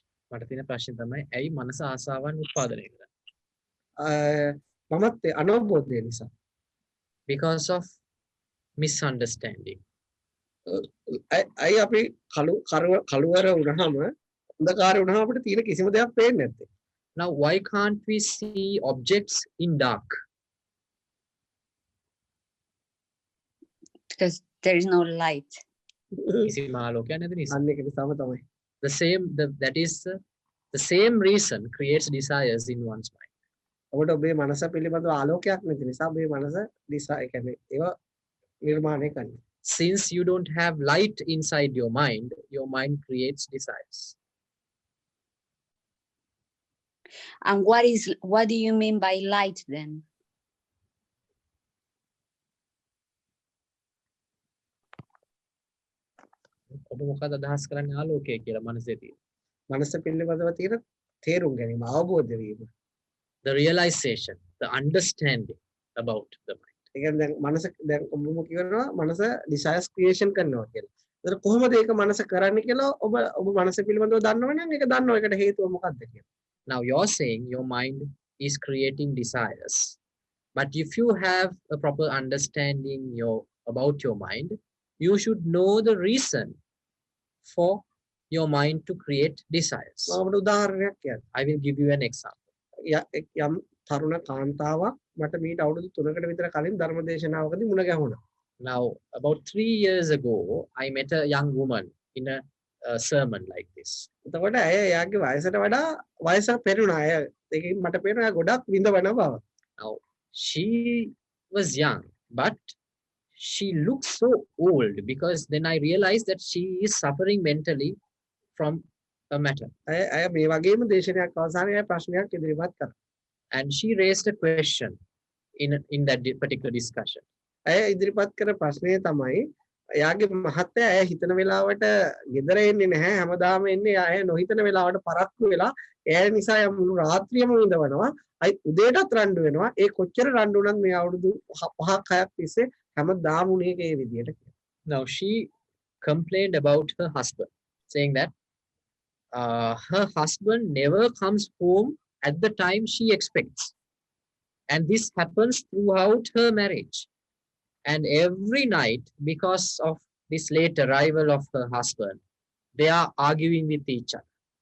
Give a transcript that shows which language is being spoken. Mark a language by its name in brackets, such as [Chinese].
[Sinhala] මට තියෙන ප්‍රශ්නේ තමයි ඇයි මනස ආසාවන් උත්පාදනය කරන්නේ? මමත් අනවබෝධය නිසා. [English] Because of misunderstanding. [Sinhala] අයි අපි කළුවර වුණාම අන්ධකාරය වුණාම අපිට තියෙන කිසිම දෙයක් පේන්නේ නැත්තේ. [English] Now, why can't we see objects in dark? Because there is no light. [Sinhala] කිසිම ආලෝකයක් නැති නිසා. අන්න ඒක නිසාම තමයි. [English] That is the same reason creates desires in one's mind. [Sinhala] ඔබට ඔබේ මනස පිළිබඳව ආලෝකයක් නැති නිසා ඔබේ මනස දිසා ඒ කියන්නේ ඒවා නිර්මාණය කරනවා. [English] Since you don't have light inside your mind creates desires. And what do you mean by light then? [Sinhala] ඔබ මොකද අදහස් කරන්නේ ආලෝකය කියලා මනසේ තියෙන? මනස පිළිබඳව තියෙන තේරුම් ගැනීම අවබෝධ වීම. [English] The realization, the understanding about the mind. [Sinhala] ඒ කියන්නේ දැන් මනස දැන් ඔබම කියනවා මනස [English] desires creation [Sinhala] කරනවා කියලා. ඒතර කොහොමද ඒක මනස කරන්නේ කියලා ඔබ මනස පිළිබඳව දන්නවනම් ඒක දන්නවා ඒකට හේතුව මොකක්ද කියලා. [English] Now you're saying your mind is creating desires. But if you have a proper understanding about your mind, you should know the reason for your mind to create desires. I will give you an example. [Sinhala] යම් තරුණ කාන්තාවක් මට මීට අවුරුදු 3කට විතර කලින් ධර්ම දේශනාවකදී මුණ ගැහුණා. [English] Now about 3 years ago I met a young woman in a sermon like this. [Sinhala] එතකොට ඇය එයාගේ වයසට වඩා වයස පෙරුණා. ඒකෙන් මට පේනවා ගොඩක් විඳවන බව. [English] Now she was young but she looks so old because then I realized that she is suffering mentally from a matter. [Sinhala] ඇය මේ වගේම දේශනයක් අවසානයේ ප්‍රශ්නයක් ඉදිරිපත් කරා. [English] And she raised a question in that particular discussion. [Sinhala] ඇය ඉදිරිපත් කර ප්‍රශ්නය තමයි එයාගේ මහත්තයා ඇය හිතන වෙලාවට ගෙදර එන්නේ නැහැ. හැමදාම එන්නේ ඇය නොහිතන වෙලාවට පරක්කු වෙලා එයා නිසා මුළු රාත්‍රියම විඳවනවා. අයි උදේටත් රණ්ඩු වෙනවා. ඒ කොච්චර රණ්ඩු වුණත් මේ අවුරුදු 5ක් 6ක් තිස්සේ හැමදාම උනේ ඒ විදියට. [English] Now she complained about her husband, saying that her husband never comes home at the time she expects. And this happens throughout her marriage. And every night, because of this late arrival of her husband, they are arguing with each other.